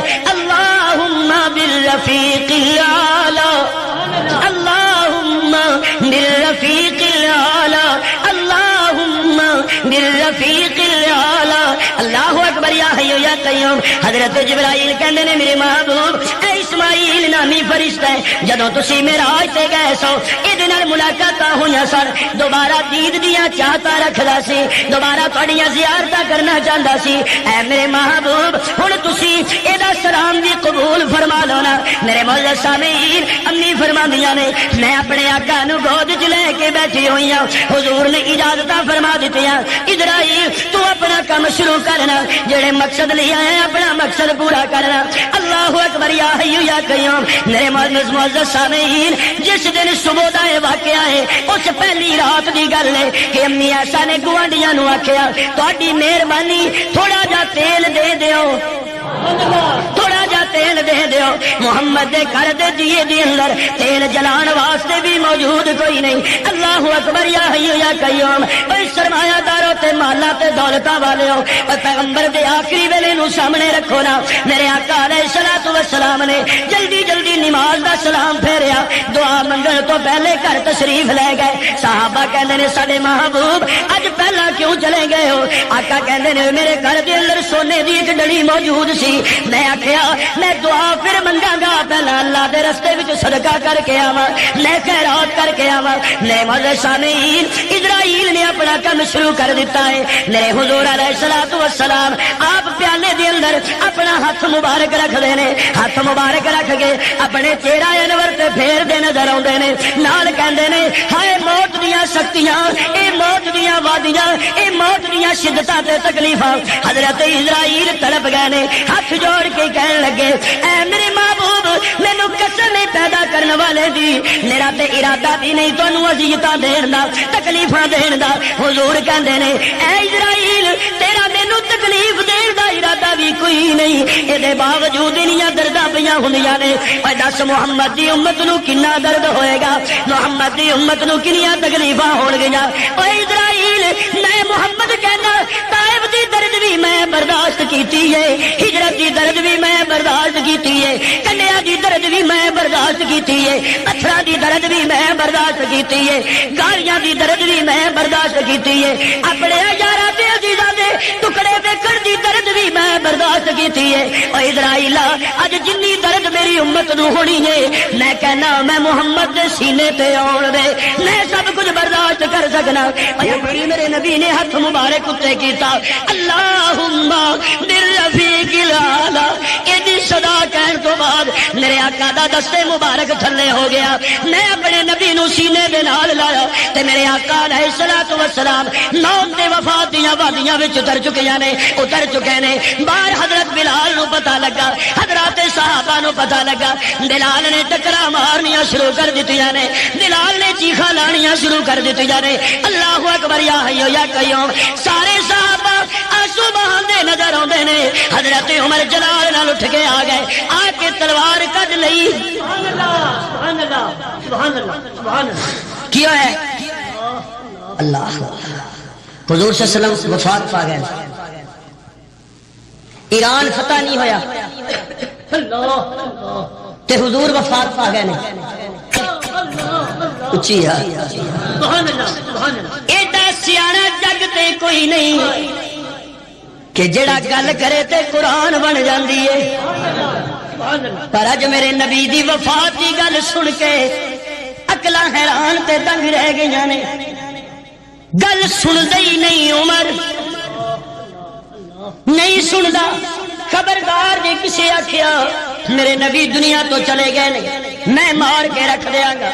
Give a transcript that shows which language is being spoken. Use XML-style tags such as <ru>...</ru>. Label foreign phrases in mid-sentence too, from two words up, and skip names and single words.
<ar>اللہم بالرفیق الاعلی، اللہم بالرفیق الاعلی، اللہم بالرفیق الاعلی۔ اللہ اکبر یا حی یا قیوم.</ar> <pa>حضرت جبرائیل کہندے نے میرے محبوب اے اسماعیل نامی فرشتہ جدوں تسی معراج تے گئے سو ایں نال ملاقاتاں ہویاں سن دوبارہ دید دیاں چاہتا رکھدا سی دوبارہ تہاڈیاں زیارتاں کرنا چاہندا سی. اے میرے محبوب ہن تسی ایدا سلام بھی قبول فرما لو نا. میرے معزز سامعین امی فرماندیاں نے میں اپنے آقا نو گود وچ لے کے بیٹھی ہوئی ہوں حضور نے اجازتاں فرما دتیاں اسرائیل تو اپنا کام شروع کرنا جڑے مقصد لے آئے اپنا مقصد پورا کرنا.</pa> <ar>اللہ اکبر یا حی یا قیوم.</ar> <pa>میرے معزز سامعین جس دن صبح دا یہ واقعہ ہے اس پہلی رات دی گل ہے کہ امی ایسا نے گوانڈیاں نو آکھیا تہاڈی مہربانی تھوڑا جا تیل دے دیو تھوڑا جا تیل دے دیو. محمد دے گھر دے دیے دے اندر تیل جلان واسطے بھی موجود کوئی نہیں.</pa> <ar>اللہ اکبر یا حی یا قیوم.</ar> <pa>اے سرمایہ دارو تے مالا تے دولتاں والےو پیغمبر دے آخری ویلے نو سامنے رکھو نا. میرے آقا</pa> <ar>علیہ الصلوۃ والسلام</ar> <pa>نے جلدی جلدی نماز دا سلام پھیریا دعا منگن تو پہلے گھر تشریف لے گئے. صحابہ کہندے نے ساڈے محبوب اج پہلا کیوں چلے گئے ہو؟ آقا کہندے نے میرے گھر دے اندر سونے دی ایک ڈڑی موجود سی. میں آخیا میں دعا پھر منگا گا پہلا اللہ دے رستے وچ صدقہ کر کے آواں میں خیرات کر کے آواں. میرے معزز سامعین اسرائیل نے اپنا کام شروع کر دیتا ہے. میرے حضور</pa> <ar>علیہ الصلوۃ والسلام</ar> <pa>آپ پیالے دے اندر اپنا ہاتھ مبارک رکھ دے نے ہاتھ مبارک رکھ کے اپنے چہرہ انور تے پھیر دے نظر آوندے نے نال کہندے نے ہائے موت دیاں سختیاں اے موت دیاں وادیاں اے موت دیاں شدتاں تے تکلیفاں. حضرت اسرائیل تڑپ گئے نے ہاتھ جوڑ کے کہنے لگے اے میرے محبوب مینوں قسم پیدا کرنے والے دی میرا تے ارادہ بھی نہیں تانوں اذیتاں دین دا تکلیفاں دین دا. حضور کہندے نے اے اسرائیل تیرا مینوں تکلیف دین دا ارادہ بھی کوئی نہیں اے دے باوجود انیاں درداں پیاں ہوندیاں نے. اے دس محمد دی امت نو کنا درد ہوئے گا محمد دی امت نو کنیاں تکلیفاں ہون گیاں. اے اسرائیل میں محمد کہنا طائف دی درد بھی میں برداشت کیتی ہے ہجرت دی درد بھی میں برداشت کیتی ہے کنیا دی درد بھی میں برداشت کیتی ہے پتھراں دی درد بھی میں برداشت کیتی ہے گالیاں دی درد بھی میں برداشت کیتی ہے اپنے یاراں تے عزیزاں دے ٹکڑے ویکھن دی درد بھی میں برداشت کیتی ہے. او اسرائیل اج جنی درد میری امت نو ہونی ہے میں کہنا میں محمد دے سینے تے آن دے میں سب کچھ برداشت کر سکنا. میرے نبی نے ہاتھ مبارک اتے کیتا</pa> <ar>اللہم بالرفیق الاعلی</ar> <pa>ایدی صدا کہن تو بعد میرے آقا دا دستے مبارک تھلے ہو گیا. میں اپنے نبی نو سینے دے نال لایا تے میرے آقا</pa> <ar>علیہ الصلوۃ والسلام</ar> <pa>موت تے وفات دیاں وادیاں وچ اتر چکے نے. باہر حضرت بلال نو پتہ لگا حضرات صحابہ نو پتہ لگا بلال نے ٹکرا مارنیاں شروع کر دتیاں نے بلال نے چیخاں لانیاں شروع کر دتیاں نے.</pa> <ar>اللہ اکبر یا حی یا قیوم.</ar> <pa>سارے صحابہ آنسو بہاندے نظر آندے نے. حضرت عمر جلال نال اٹھ کے آ گئے آ کے تلوار کڈ لئی.</pa> <ar>سبحان اللہ سبحان اللہ سبحان اللہ سبحان اللہ.</ar> <pa>کیا ہے اللہ حضور</pa> <ar>صلی اللہ علیہ وسلم</ar> <pa>وفات پا گئے. ایران فتح نہیں ہویا تے حضور وفات پا گئے نے. اچھی ہے ایڈا سیاڑا جگ تے کوئی نہیں کہ جڑا گل کرے تے قرآن بن جاندی ہے. پر اج میرے نبی دی وفات دی گل سن کے عقلاں حیران تے دنگ رہ گئیاں نے. گل سندا ہی نہیں عمر نہیں سندا. خبردار جی کسے آکھیا میرے نبی دنیا تو چلے گئے نہیں میں مار کے رکھ دیاں گا.</pa>